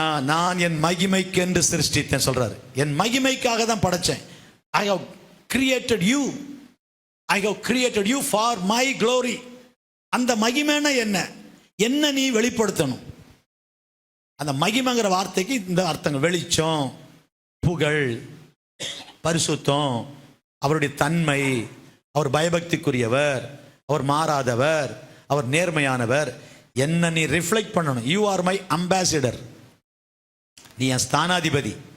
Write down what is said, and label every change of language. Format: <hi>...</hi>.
<ta>நான் என் மகிமைக்கு என்று சிருஷ்டித்தேன் சொல்றாரு. என் மகிமைக்காக தான் படைச்சேன்.</ta> <en>I have created you. I have created you for my glory.</en> <ta>அந்த மகிமைன்னா என்ன? என்ன நீ வெளிப்படுத்தணும். அந்த மகிமைங்கிற வார்த்தைக்கு இந்த அர்த்தங்கள்: வெளிச்சம், புகழ், பரிசுத்தம், அவருடைய தன்மை, அவர் பயபக்திக்குரியவர், அவர் மாறாதவர், அவர் நேர்மையானவர். என்ன நீ ரிஃப்ளெக்ட் பண்ணணும்.</ta> <en>You are my ambassador.</en> <ta>நீ என் ஸ்தானாதிபதி.</ta>